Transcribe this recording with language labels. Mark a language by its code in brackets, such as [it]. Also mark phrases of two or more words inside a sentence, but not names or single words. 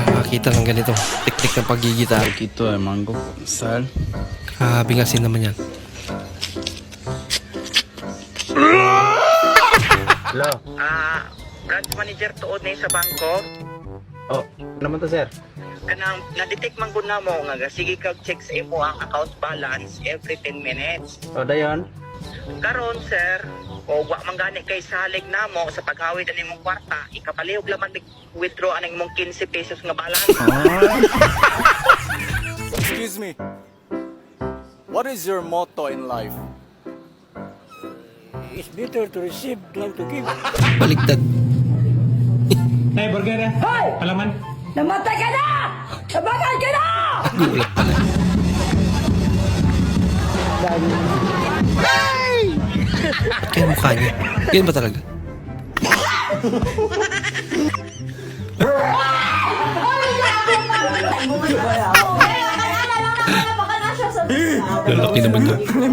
[tl] nakakita ng ganitong teknik ng paggigitar. Ito ay mango. Sal. Grabe nga sin naman yan. Hello? [en] Branch manager [ceb] tuod na sa bangko. Oh, naman to, sir? Kanang na-detect man gud namo nga sige kag check sa imo ang [en] account balance every 10 minutes. [ceb] O, dayon? Karon sir, o wa man gani kay salig namo sa paghawid ani mong kwarta, ikapalihog laman withdraw aning mong 15 pesos nga balance. [en] Excuse me. What is your motto in life? It's better to receive than to give. [tl] Baligtad. Namatay ka na! Namatay ka na! Gulat pala. Ba't kaya mukha niya? Yan ba talaga? Lalaki naman to.